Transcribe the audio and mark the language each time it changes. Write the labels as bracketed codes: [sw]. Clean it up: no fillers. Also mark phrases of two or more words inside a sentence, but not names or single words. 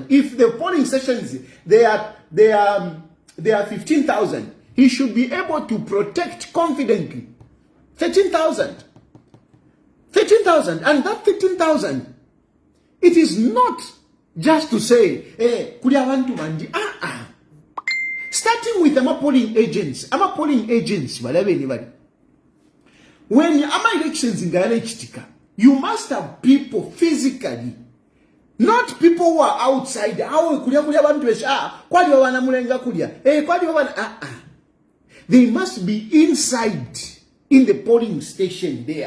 [en] If the polling stations they are 15,000, he should be able to protect confidently 13,000. 13,000, and that 13,000, it is not just to say, [bem] kuli abantu bandi. [en] Starting with polling agents, when elections in Chitika, you must have people physically, not people who are outside. They must be inside in the polling station there.